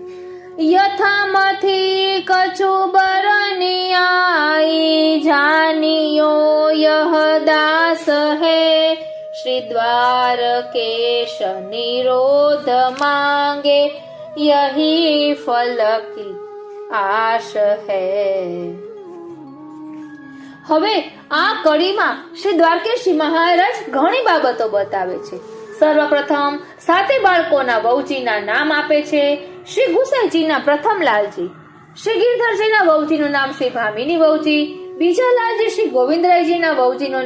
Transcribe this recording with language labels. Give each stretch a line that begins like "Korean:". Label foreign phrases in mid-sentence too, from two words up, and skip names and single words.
Braj: यथामथी कछुबरनी आई जानियो यह दास है श्री द्वारकेश निरोध मांगे यही फल की आश है.
Gujarati: હવે આ કડીમાં શ્રી દ્વારકેશજી મહારાજ ઘણી બાબતો બતાવે છે. સર્વપ્રથમ 7 બાળકોના વહુજીના નામ આપે છે. શ્રી ગુસાઈજીના પ્રથમ લાલજી, શ્રી ગિરધરજીના વહુજીનું નામ શ્રી ભામિની વહુજી, બીજા લાલજી શ્રી ગોવિંદરાયજીના વહુજીનું